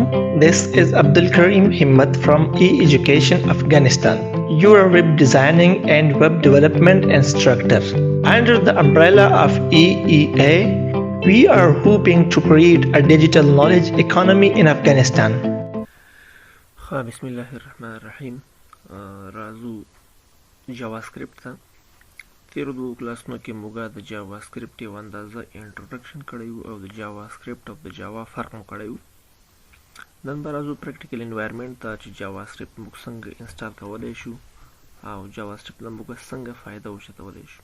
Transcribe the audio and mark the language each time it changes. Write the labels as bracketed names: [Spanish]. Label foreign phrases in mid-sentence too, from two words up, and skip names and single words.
[English] This is Abdul Karim Himmat from E-Education Afghanistan, your web designing and web development instructor. Under the umbrella of EEA, we are hoping to create a digital knowledge economy in Afghanistan. [Arabic] بسم الله الرحمن الرحیم. [Pashto] راځو JavaScript ته. تیرو دوه کلاسونو کې موږ د JavaScript یو اندازه انټروډکشن کړی وو او د JavaScript او د جاوا فرق مو کړی وو. نن به راځو [English] practical environment [Pashto] ته چې JavaScript موږ څنګه انسټال کولی شو او JavaScript نه موږ څنګه فایده واخیستلی شو.